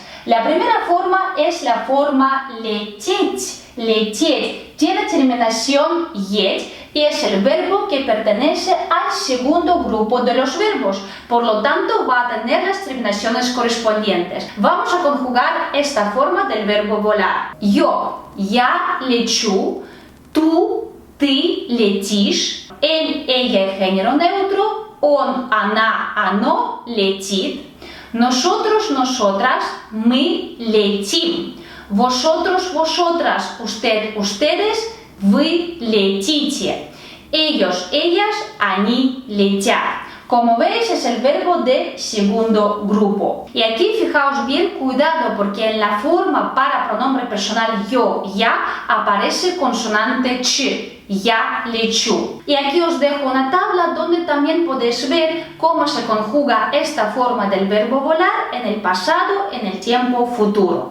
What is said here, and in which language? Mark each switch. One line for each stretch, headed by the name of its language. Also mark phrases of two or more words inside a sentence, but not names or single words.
Spanish: La primera forma es la forma letět. Letět tiene terminación yet y es el verbo que pertenece al segundo grupo de los verbos, por lo tanto va a tener las terminaciones correspondientes. Vamos a conjugar esta forma del verbo volar.
Russian: Yo, я лечу, tú, ты летишь,
Spanish: él, ella, género neutro,
Russian: он, она, оно летит,
Spanish: nosotros, nosotras,
Russian: мы летим,
Spanish: vosotros, vosotras, usted, ustedes,
Russian: вы летите,
Spanish: ellos, ellas,
Russian: они летят.
Spanish: Como veis, es el verbo de segundo grupo. Y aquí fijaos bien, cuidado, porque en la forma para pronombre personal yo, ya, aparece consonante ch.
Russian: Я лечу.
Spanish: Y aquí os dejo una tabla donde también podéis ver cómo se conjuga esta forma del verbo volar en el pasado, en el tiempo futuro.